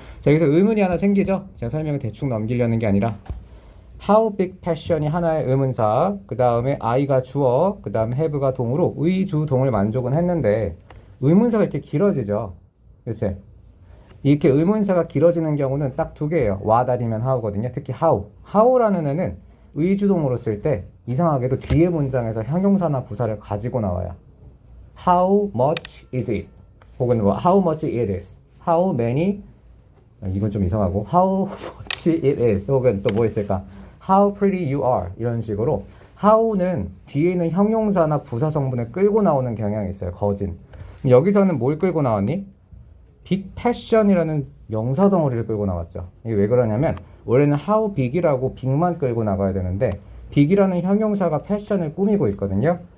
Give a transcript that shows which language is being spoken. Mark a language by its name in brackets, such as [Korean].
[Korean] 자, 여기서 의문이 하나 생기죠? 제가 설명을 대충 넘기려는 게 아니라 [English] How big passion [Korean] 이 하나의 의문사, 그 다음에 I가 주어, 그 다음에 have가 동으로 의주동을 만족은 했는데 의문사가 이렇게 길어지죠. 그치? 이렇게 의문사가 길어지는 경우는 딱 두 개예요. what 아니면 how거든요. 특히 how. how라는 애는 의주동으로 쓸 때 이상하게도 뒤에 문장에서 형용사나 부사를 가지고 나와요. [English] How much is it? [Korean] 혹은 뭐 [English] how much it is? How many? [Korean] 이건 좀 이상하고 [English] how much it is? [Korean] 혹은 또 뭐 있을까? [English] How pretty you are? [Korean] 이런 식으로 how는 뒤에 있는 형용사나 부사 성분을 끌고 나오는 경향이 있어요. 거진. 여기서는 뭘 끌고 나왔니? big passion이라는 명사 덩어리를 끌고 나왔죠. 이게 왜 그러냐면 원래는 how big이라고 big만 끌고 나가야 되는데 big이라는 형용사가 패션을 꾸미고 있거든요.